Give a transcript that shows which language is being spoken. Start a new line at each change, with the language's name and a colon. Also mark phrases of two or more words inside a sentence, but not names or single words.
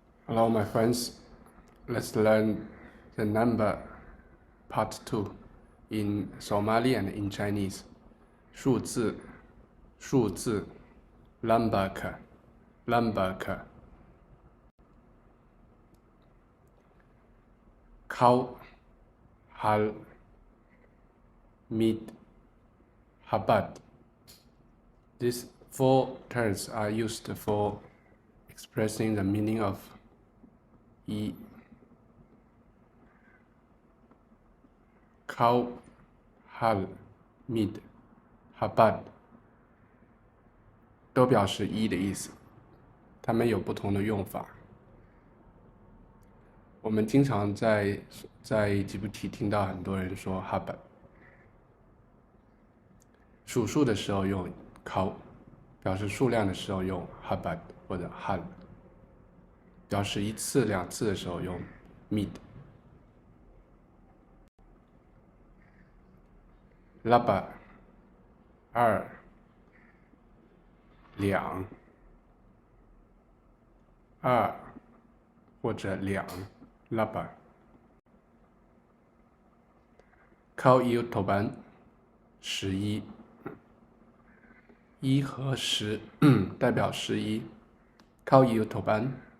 English: Hello, my friends. Let's learn the number part 2 in Somali and in Chinese.
Somali: 数字 lambarka Kau hal mid habad.
English: These 4 terms are used for expressing the meaning of 一
Somali: Kau hal mid habad
Chinese: 都表示一的意思，它们有不同的用法。我们经常在吉布提听到很多人说 habad， 数数的时候用 kau， 表示数量的时候用 habad 或者 hal， 表示1次2次的时候用 mid。laba 2 2
Somali: 2 或者2 laba。Kau iu toban 11 1 和10代表 11。Kau iu toban